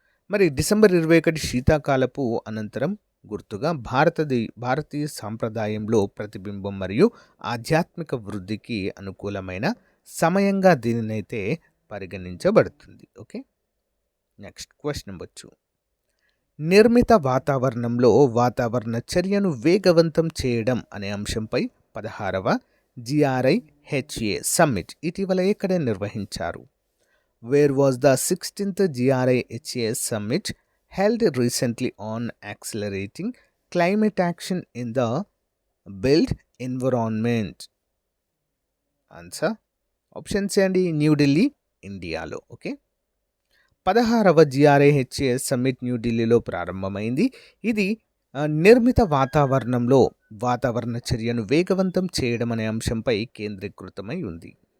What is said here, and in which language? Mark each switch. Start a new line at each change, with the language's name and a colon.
Telugu: మరి డిసెంబర్ 21 శీతాకాలపు అనంతరం గుర్తుగా భారతీయ సాంప్రదాయంలో ప్రతిబింబం మరియు ఆధ్యాత్మిక వృద్ధికి అనుకూలమైన సమయంగా దీనినైతే పరిగణించబడుతుంది. Okay, next question number 2. నిర్మిత వాతావరణంలో వాతావరణ చర్యను వేగవంతం చేయడం అనే అంశంపై 16వ GRIHA సమ్మిట్ ఇటీవల ఎక్కడ నిర్వహించారు?
English: Where was the 16th GRIHA summit held recently on accelerating climate action in the built environment?
Telugu: Answer option C అండి, న్యూఢిల్లీ, ఇండియాలో. ఓకే, 16వ GRIHA సమ్మిట్ న్యూఢిల్లీలో ప్రారంభమైంది. ఇది నిర్మిత వాతావరణంలో వాతావరణ చర్యను వేగవంతం చేయడం అనే అంశంపై కేంద్రీకృతమై ఉంది.